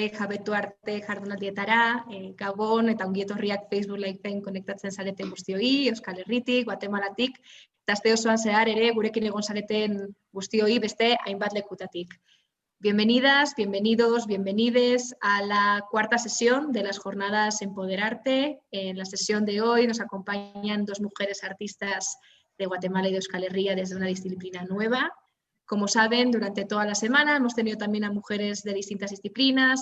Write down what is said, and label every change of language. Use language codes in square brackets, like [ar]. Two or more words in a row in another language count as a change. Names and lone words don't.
[eu] jabetu arte jardunaldietara, Gabon eta ongi etorriak Facebook Liveen konektatzen zareten guztioi, Euskal Herritik, Guatemalatik, eta aste osoan zehar ere gurekin egon zareten guztioi beste hainbat lekutatik. [es] Bienvenidas, bienvenidos, bienvenides a la cuarta sesión de las jornadas Empoderarte. En la sesión de hoy nos acompañan dos mujeres artistas de Guatemala y de Euskal Herria desde una disciplina nueva. Como saben, durante toda la semana hemos tenido también a mujeres de distintas disciplinas.